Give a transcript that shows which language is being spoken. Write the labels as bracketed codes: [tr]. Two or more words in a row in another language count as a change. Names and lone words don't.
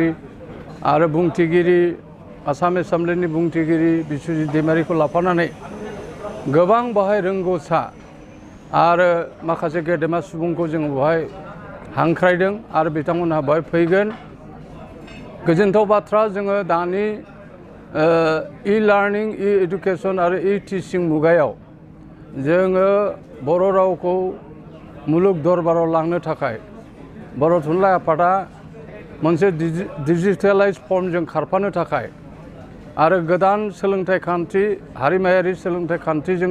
[brx] आरो बुंथिगिरि आसाम एसेम्ब्लिनि बुंथिगिरि बिश्वजित दैमारिखौ लाफानानै गोबां बाहाय रोंगौसा आरो माखासे गेदेमा सुबुंखौ जोङो बेवहाय हांख्रायदों आरो बिथांमोनहा बेवहाय फैगोन गोजोनथाव बाथ्रा जोङो दानि [en] e-learning e-education [brx] आरो e-teaching मुगायाव जोङो बर' रावखौ मुलुग दरबाराव लांनो थाखाय बर' थुनलाइ आफादा मोनसे डिजिटेलाइज फर्मजों खारफानो थाखाय आरो गोदान सोलोंथाइ खान्थि हारिमायारि सोलोंथाइ खान्थिजों